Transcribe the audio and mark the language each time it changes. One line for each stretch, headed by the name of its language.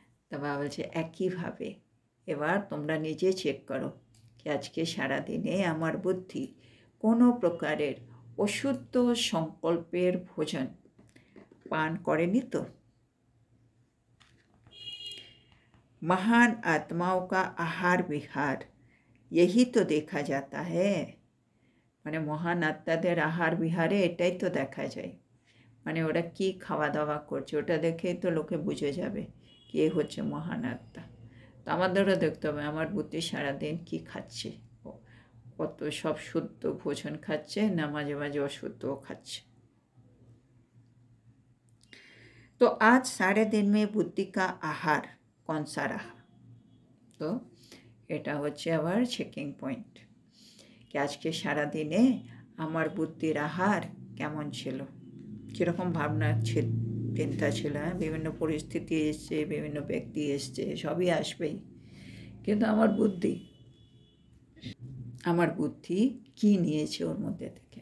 Bangla: তবে বলছে একইভাবে এবার তোমরা নিজে চেক করো কি আজকে সারাদিনে আমার বুদ্ধি কোনো প্রকারের অশুদ্ধ সংকল্পের ভোজন পান করেনি তো।
Hindi: महान आत्माओं का आहार विहार यही तो देखा जाता है।
Bangla: মানে মহান আত্মাদের আহার বিহারে এটাই তো দেখা যায়, মানে ওরা কি খাওয়া দাওয়া করছে ওটা দেখেই তো লোকে বুঝে যাবে কি এ হচ্ছে মহান আত্মা। তো আমাদেরও দেখতে হবে আমার বুদ্ধি সারাদিন কি খাচ্ছে, কত সব শুদ্ধ ভোজন খাচ্ছে না মাঝে মাঝে অশুদ্ধও খাচ্ছে।
Hindi: तो आज सारे दिन में बुद्धि का आहार कौन सा रहा?
Bangla: तो এটা হচ্ছে আবার চেকিং পয়েন্ট কি আজকে সারা দিনে আমার বুদ্ধির আহার কেমন ছিল, কীরকম ভাবনা চিন্তা ছিল। বিভিন্ন পরিস্থিতি এসছে, বিভিন্ন ব্যক্তি এসছে, সবই আসবেই, কিন্তু আমার বুদ্ধি কি নিয়েছে ওর মধ্যে থেকে।